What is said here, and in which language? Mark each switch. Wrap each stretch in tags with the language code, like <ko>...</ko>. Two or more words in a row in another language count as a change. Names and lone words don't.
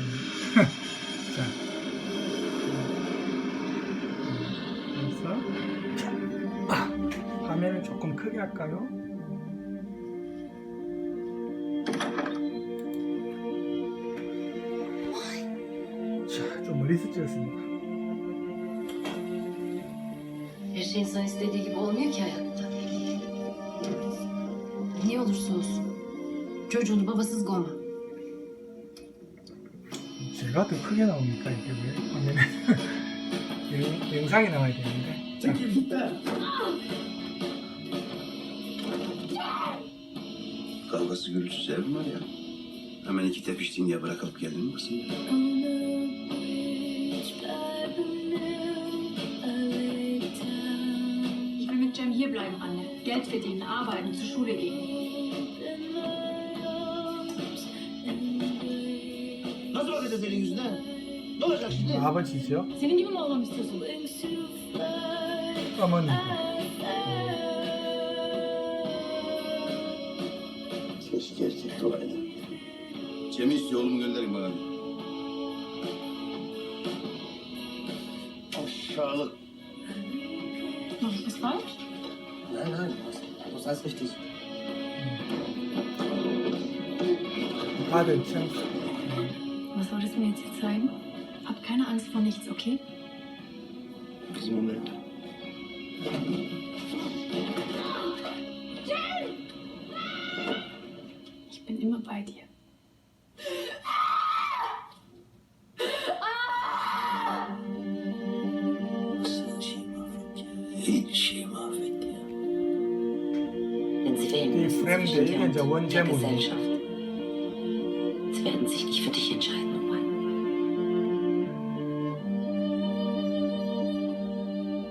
<ko>자 그래서 화면을 조금 크게 할까요? 자, 좀 멀리서 찍었습니다.</ko> <tr>Her şey insan istediği gibi olmuyor ki hayatta. Ne olursa olsun. Çocuğunu babasız koyma.</tr> <ko>제가 더 크게 나옵니까 이게 왜 화면에? 영상이 나와야 되는데. 자.</ko> <tr>Kavgası gürültüsü ev mi var ya? Hemen iki tepiştin diye bırakıp geldin mi kızım?</tr> <de>Ich will mit Cem hierbleiben, Anne. Geld verdienen, arbeiten, zur Schule gehen.</de> <tr>Nasıl bakacağız elin yüzüne? Ne olacak şimdi?</tr> <ko>아버지죠?</ko> <tr>Senin gibi mi olmamı istiyorsun?</tr> <ko>어머니고.</ko> <tr>Keşke erkek olaydı. Cem'i istiyor oğlumu gönderin bana. Aşağılık.</tr> <de>Mach ich das falsch? Nein, nein, das ist alles richtig.</de> <ko>아들 참.</ko> <de>Was soll das mir jetzt hier zeigen? Hab keine Angst vor nichts, okay?</de> <tr>Bizim Ömer'de.</tr> <de>Ich bin immer bei dir.</de> <tr>Nasıl şey mahvetti ya? Hiçbir şey mahvetti ya.</tr> <de>Wenn sie wählen Die müssen Fremde, zwischen dir und irgendein der One-Jam-Movie. Gesellschaft. Sie werden sich nicht für dich entscheiden, Roman.</de>